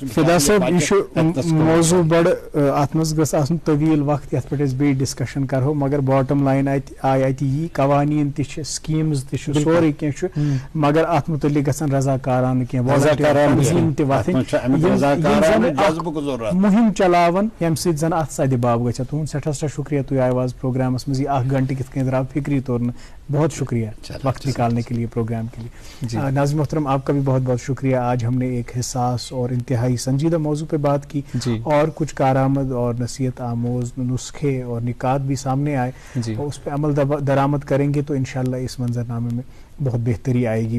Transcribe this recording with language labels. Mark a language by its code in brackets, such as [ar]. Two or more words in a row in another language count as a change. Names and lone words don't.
[ks] فدا صٲب یہِ چھُ موضوع بڑٕ اَتھ منٛز گٔژھ آسُن طویٖل وقت یَتھ پٮ۪ٹھ أسۍ بیٚیہِ ڈِسکشن کرو مگر [en] bottom line [ks] آیہِ اَتہِ یی قوانیٖن تہِ چھِ سکیٖمز تہِ چھُ سورُے کینٛہہ چھُ مگر اَتھ مُتعلق گژھن رضاکارانہٕ کینٛہہ تنظیٖم تہِ وۄتھٕنۍ مُہِم چلاوان ییٚمہِ سۭتۍ زن اَتھ سدِ باب گژھِ تُہُنٛد سٮ۪ٹھاہ سٮ۪ٹھاہ شُکریہ تُہۍ آیِو آز پروگرامس منٛز یہِ 1 گھنٹہٕ کِتھ کٔنۍ درٛاو فِکری طور نہٕ [ur] بہت شکریہ وقت نکالنے کے لیے پروگرام کے لیے. ناظرین محترم آپ کا بھی بہت بہت شکریہ. آج ہم نے ایک حساس اور انتہائی سنجیدہ موضوع پہ بات کی اور کچھ کارآمد اور نصیحت آموز نسخے اور نکات بھی سامنے آئے, اس پہ عمل درآمد کریں گے تو انشاءاللہ اس منظرنامے میں بہت بہتری آئے گی.